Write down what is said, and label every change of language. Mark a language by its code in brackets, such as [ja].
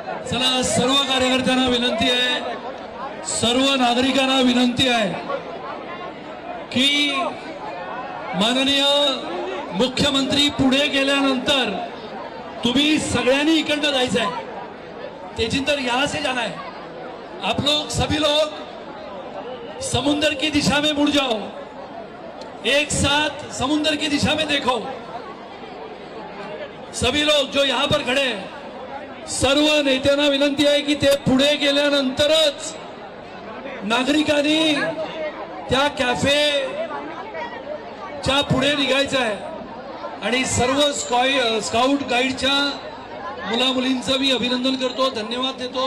[mr] चला, सर्व कार्यकर्त्यांना विनंती आहे, सर्व नागरिकांना विनंती आहे की माननीय मुख्यमंत्री पुढे गेल्यानंतर तुम्ही सगळ्यांनी इकडनं जायचं आहे. [hi] तेजिंदर यहाँ से जाना है. आप लोग सभी लोग समुंदर की दिशा में मुड़ जाओ. एक साथ समुंदर की दिशा में देखो. सभी लोग जो यहाँ पर खड़े हैं, [mr] सर्व नेत्यांना विनंती आहे की ते पुढे गेल्यानंतरच नागरिकांनी त्या कॅफेच्या पुढे निघायचं आहे. आणि सर्व स्काउट गाईडच्या मुला मुलींचं मी अभिनंदन करतो, धन्यवाद देतो.